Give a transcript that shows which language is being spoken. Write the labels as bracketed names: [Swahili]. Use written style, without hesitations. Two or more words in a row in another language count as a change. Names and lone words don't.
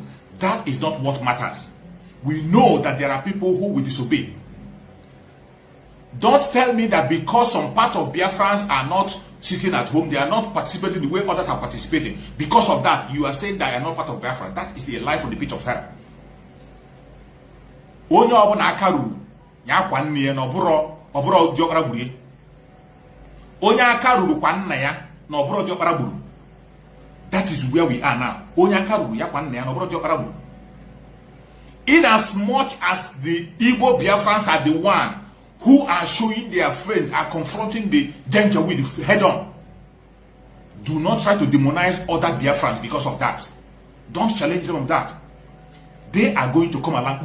[English] That is not what matters. We know that there are people who will disobey. Don't tell me that because some part of Biafrans are not sitting at home. They are not participating the way others are participating. Because of that, you are saying that you are not part of Biafra. That is a lie from the pit of hell. [Igbo] Onye ọbụla aka ruru ya kwa nne ya na ọbụrụ diọkpara gburu. Onye aka ruru kwa nna ya na ọbụrụ diọkpara gburu. [English] That is where we are now. [Igbo] Onye aka ruru ya kwa nna ya na ọbụrụ diọkpara gburu. [English] In as much as the Igbo Biafrans are the one who are showing their friends, are confronting the danger with head on, do not try to demonize other Biafrans because of that. Don't challenge them on that. They are going to come along.